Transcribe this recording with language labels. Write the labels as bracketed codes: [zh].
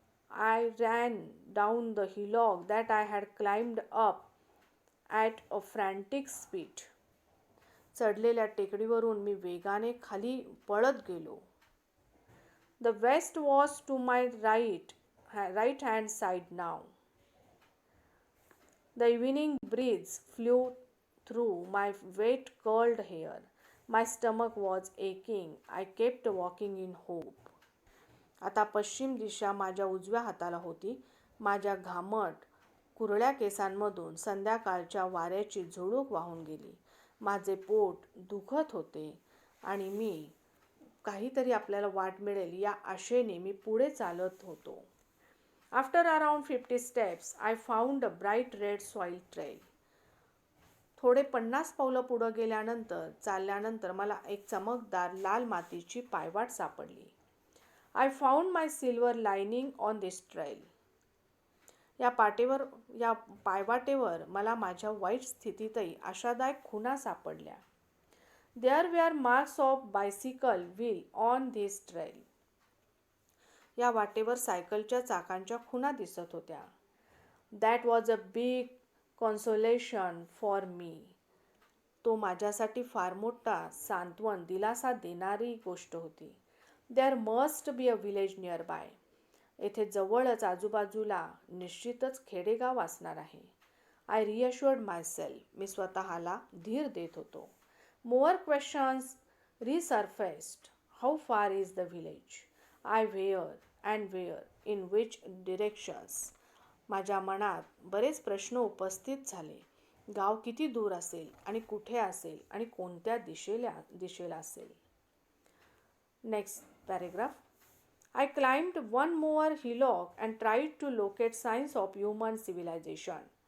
[en] I ran down the hillock that I had climbed up at a frantic speed. [mr] चढलेल्या टेकडीवरून मी वेगाने खाली पळत गेलो. [en] The west was to my right hand side नाव. The evening breeze flew through my wet curled hair. My stomach was aching. I kept walking in hope. [mr] आता पश्चिम दिशा माझ्या उजव्या हाताला होती. माझ्या घामट कुरळ्या केसांमधून संध्याकाळच्या वाऱ्याची झुळूक वाहून गेली. माझे पोट दुखत होते आणि मी काहीतरी आपल्याला वाट मिळेल या आशेने मी पुढे चालत होतो. [en] After around 50 steps, I found a bright red soil trail. [mr] थोडे 50 पावलं पुढे चालल्यानंतर मला एक चमकदार लाल मातीची पायवाट सापडली. [en] I found my silver lining on this trail. [mr] या पायवाटेवर मला माझ्या वाईट स्थितीतही आशादायक खुणा सापडल्या. [en] There were marks of bicycle wheel on this trail. [mr] या वाटेवर सायकलच्या चाकांच्या खुणा दिसत होत्या. [en] That was a big consolation for me. [mr] तो माझ्यासाठी फार मोठा सांत्वन, दिलासा देणारी गोष्ट होती. [en] There must be a village nearby. [mr] येथे जवळच आजूबाजूला निश्चितच खेडेगाव असणार आहे. [en] I reassured myself. [mr] मी स्वतःला धीर देत होतो. [en] More questions resurfaced. How far is the village? I where in which directions. [mr] माझ्या मनात बरेच प्रश्न उपस्थित झाले. गाव किती दूर असेल आणि कुठे असेल आणि कोणत्या दिशेला असेल. [en] Next paragraph. I climbed one more hillock and tried to locate signs of human civilisation.